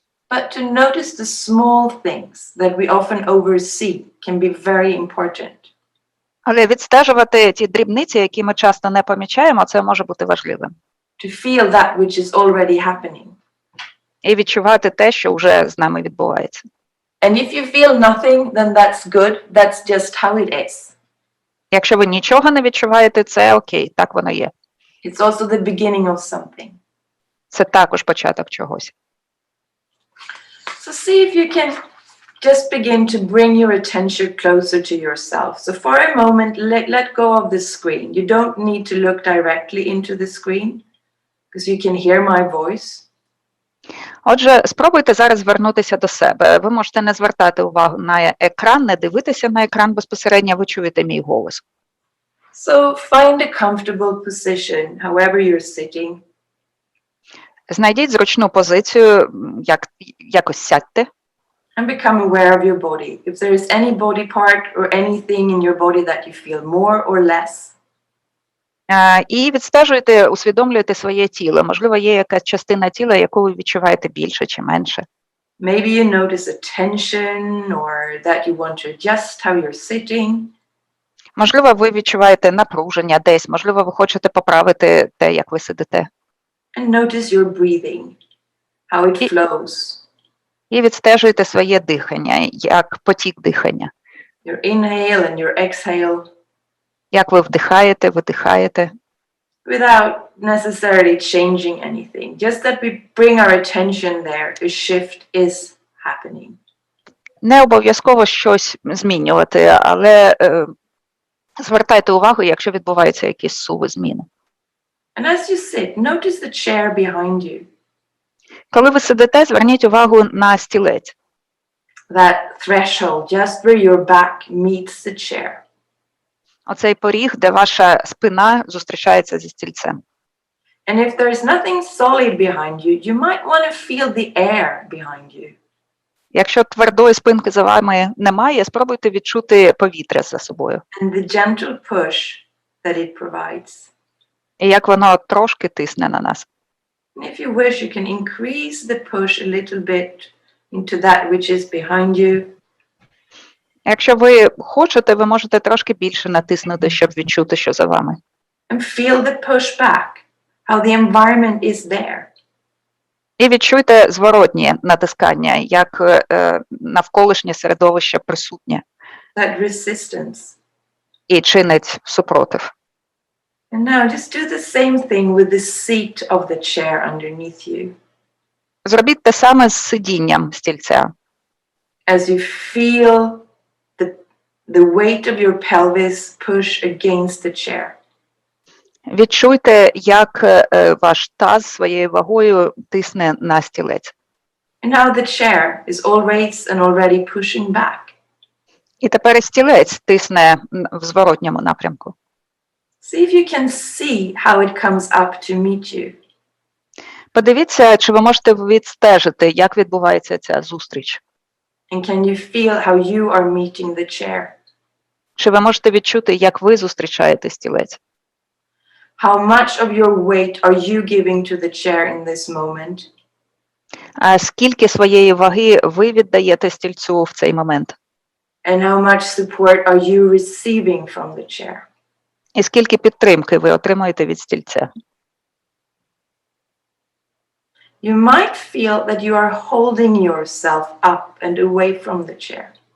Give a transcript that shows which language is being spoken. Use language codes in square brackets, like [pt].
[en] But to notice the small things that we often oversee can be very important. [uk] Але відстежувати ті дрібниці, які ми часто не помічаємо, це може бути важливим. [en] To feel that which is already happening. [uk] І відчувати те, що вже з нами відбувається. [en] And if you feel nothing, then that's good. That's just how it is. [uk] Якщо ви нічого не відчуваєте, це окей, так воно є. [en] It's also the beginning of something. [uk] Це також початок чогось. [en] So see if you can just begin to bring your attention closer to yourself. So for a moment, let go of the screen. You don't need to look directly into the screen because you can hear my voice. [uk] Отже, спробуйте зараз звернутися до себе. Ви можете не звертати увагу на екран, не дивитися на екран безпосередньо, ви чуєте мій голос. [en] So find a comfortable position, however you're sitting. [uk] Знайдіть зручну позицію, якось сядьте. [en] And become aware of your body. If there is any body part or anything in your body that you feel more or less. [uk] І відстежуйте, усвідомлюйте своє тіло. Можливо, є якась частина тіла, яку ви відчуваєте більше чи менше. [en] Maybe you notice a tension or that you want to adjust how you're sitting. [uk] Можливо, ви відчуваєте напруження десь, можливо, ви хочете поправити те, як ви сидите. [en] And notice your breathing, how it flows. [uk] І відстежуйте своє дихання, як потік дихання. [en] Your inhale and your exhale. [uk] Як ви вдихаєте, видихаєте. [en] Without necessarily changing anything. Just that we bring our attention there. A shift is happening. [uk] Не обов'язково щось змінювати, але звертайте увагу, якщо відбуваються якісь суви зміни. [en] And as you sit, notice the chair behind you. [uk] Коли ви сидите, зверніть увагу на стілець. [en] That threshold, just where your back meets the chair. [uk] Оцей поріг, де ваша спина зустрічається зі стільцем. [en] And if there's nothing solid behind you, you might want to feel the air behind you. [uk] Якщо твердої спинки за вами немає, спробуйте відчути повітря за собою. [en] And the gentle push that it provides. [uk] І як воно трошки тисне на нас. [en] And if you wish, you can increase the push a little bit into that which is behind you. [uk] Якщо ви хочете, ви можете трошки більше натиснути, щоб відчути, що за вами. [en] And feel the push back, how the environment is there. [uk] І відчуйте зворотнє натискання, як навколишнє середовище присутнє. [en] That resistance. [uk] І чинить супротив. [en] And now just do the same thing with the seat of the chair underneath you. [uk] Зробіть те саме з сидінням стільця. [en] As you feel the weight of your pelvis push against the chair. [uk] Відчуйте, як ваш таз своєю вагою тисне на стілець. [en] And now the chair is always and already pushing back. [uk] І тепер і стілець тисне в зворотньому напрямку. [en] See if you can see how it comes up to meet you. [uk] Подивіться, чи ви можете відстежити, як відбувається ця зустріч. [en] And can you feel how you are meeting the chair? [uk] Чи ви можете відчути, як ви зустрічаєте стілець? [en] How much of your weight are you giving to the chair in this moment? [uk] А скільки своєї ваги ви віддаєте стільцю в цей момент? [en] And how much support are you receiving from the chair? [uk] І скільки підтримки ви отримуєте від стільця? [en] You might feel that you are holding yourself up and away from the chair.